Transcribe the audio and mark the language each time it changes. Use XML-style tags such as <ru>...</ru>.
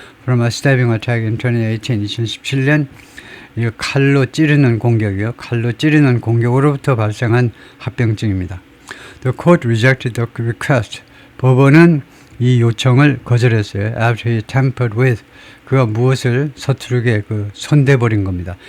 <en>From a stabbing attack in 2017년</en> <ko>이 칼로 찌르는 공격으로부터 발생한 합병증입니다.</ko> <en>The court rejected the request.</en> <ko>법원은 이 요청을 거절했어요.</ko> <en>After he tampered with</en> <ko>그가 무엇을 서투르게 손대버린 겁니다.</ko>